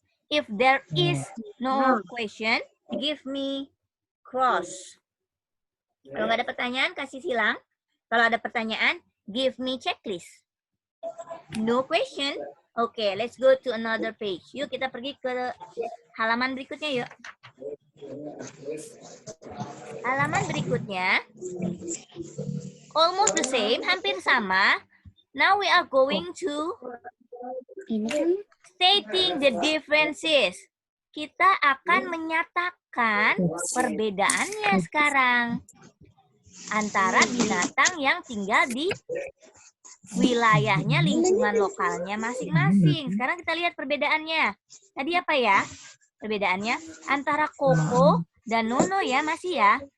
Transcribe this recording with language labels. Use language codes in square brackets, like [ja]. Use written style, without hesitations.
[en] If there is no question, give me cross. [id] Kalau nggak ada pertanyaan, kasih silang. Kalau ada pertanyaan, [en] give me checklist. No question? [id] Oke, [en] let's go to another page. [id] Yuk, kita pergi ke halaman berikutnya, yuk. Halaman berikutnya, [en] almost the same, [id] hampir sama. [en] Now we are going to stating the differences. [id] Kita akan menyatakan perbedaannya sekarang antara binatang yang tinggal di wilayahnya, lingkungan lokalnya masing-masing. Sekarang kita lihat perbedaannya. Tadi apa ya? Perbedaannya antara Koko dan Nono ya, masih ya.